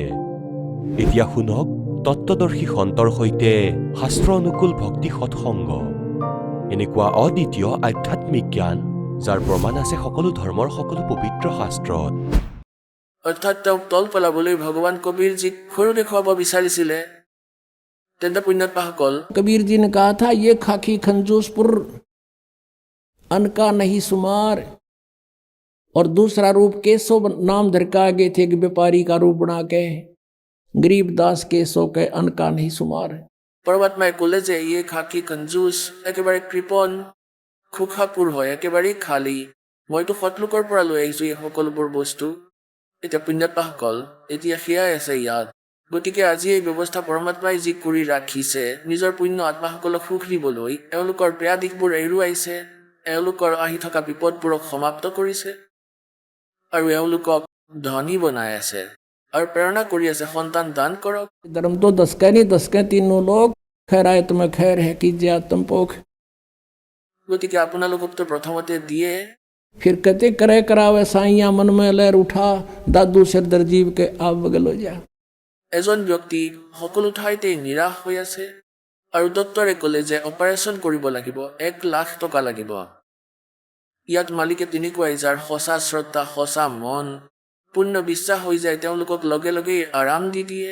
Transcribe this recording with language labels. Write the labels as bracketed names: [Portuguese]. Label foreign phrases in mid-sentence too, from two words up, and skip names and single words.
[Assamese] এতিয়া শুনক তত্ত্বদৰ্শী সন্তৰ সৈতে শাস্ত্ৰ অনুকূল ভক্তি সৎসংগ, এনেকুৱা অদ্বিতীয় আধ্যাত্মিক জ্ঞান যাৰ প্ৰমাণ আছে সকলো ধৰ্মৰ সকলো পবিত্ৰ শাস্ত্ৰত। অৰ্থাৎ তেওঁক তল পেলাবলৈ ভগৱান কবিৰজীক ভয় দেখুৱাব বিচাৰিছিলে। তেন্তে পুণ্যাত্মাসকল [Hindi] कबीर जी ने कहा था ये खाकी खंजूसपुर अन्न का नहीं सुमार, और दूसरा रूप केशव नाम धर के आगे थे कि व्यापारी का रूप बना के गरीबदास केशव के अन्न का नहीं सुमार। [Assamese] পৰমাত্মাই ক'লে যে ইয়ে খাকী কঞ্জুচ, একেবাৰে কৃপণ, খোখাপুৰ হয়, একেবাৰেই খালী। মইতো সৎলোকৰ পৰা লৈ আহিছোঁ এই সকলোবোৰ বস্তু। এতিয়া পুণ্যাত্মাসকল, এতিয়া সেয়াই আছে ইয়াত। গতিকে আজি এই ব্যৱস্থা পৰমাত্মাই যি কৰি ৰাখিছে নিজৰ পুণ্য আত্মাসকলক সুখ দিবলৈ, এওঁলোকৰ বেয়া দিশবোৰ এৰুৱাইছে, এওঁলোকৰ আহি থকা বিপদবোৰক সমাপ্ত কৰিছে আৰু এওঁলোকক ধনী বনাই আছে আৰু প্ৰেৰণা কৰি আছে সন্তান দান কৰক। [Hindi] धर्म तो 10 का नहीं 10 के तीनों लोग, खैर आए तुम्हें खैर है कीजिए आत्म पोख। [Assamese] গতিকে আপোনালোককতো প্ৰথমতে দিয়ে, [Hindi] फिर कहते करे करावे साइया मन में लहर उठा, दादू सिर दर्जीव के आप बगल हो जा। [Assamese] এজন ব্যক্তি সকলো ঠাইতে নিৰাশ হৈ আছে আৰু ডক্তৰে ক'লে যে অপাৰেশ্যন কৰিব লাগিব, 1,00,000 টকা লাগিব। ইয়াত মালিকে তেনেকুৱাই যাৰ সঁচা শ্ৰদ্ধা, সঁচা মন, পূৰ্ণ বিশ্বাস হৈ যায়, তেওঁলোকক লগে লগেই আৰাম দি দিয়ে।